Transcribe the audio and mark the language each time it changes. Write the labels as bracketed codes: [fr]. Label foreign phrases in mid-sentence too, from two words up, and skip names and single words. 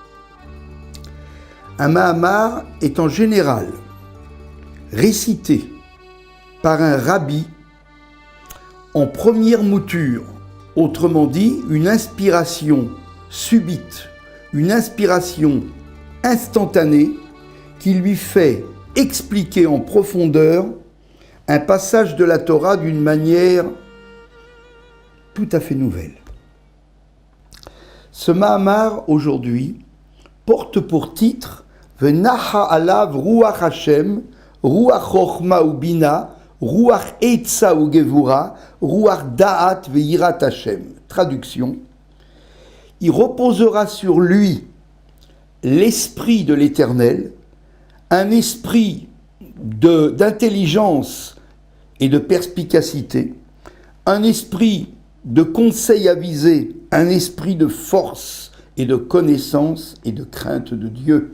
[fr] Un Mahamar est en général récité par un rabbi en première mouture, autrement dit, une inspiration subite, une inspiration instantanée qui lui fait expliquer en profondeur un passage de la Torah d'une manière tout à fait nouvelle. Ce Mahamar, aujourd'hui, porte pour titre « [he] ונחה עליו רוח השם, רוח חכמה ובינה, רוח עצה וגבורה, רוח דעת ויראת השם ». [fr] Traduction, il reposera sur lui l'esprit de l'Éternel, un esprit d'intelligence et de perspicacité, un esprit de conseil avisé, un esprit de force et de connaissance et de crainte de Dieu.